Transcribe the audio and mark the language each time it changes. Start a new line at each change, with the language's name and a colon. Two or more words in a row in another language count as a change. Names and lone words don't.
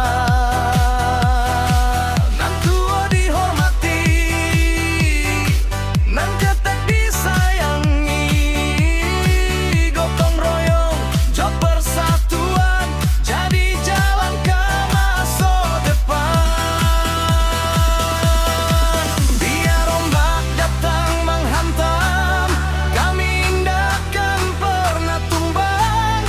Minangkabau: Nan tua dihormati, nan ketek disayangi,
Indonesian: gotong royong jo persatuan, jadi jalan ke masa depan. Biar ombak datang menghantam, kami indahkan pernah tumbang.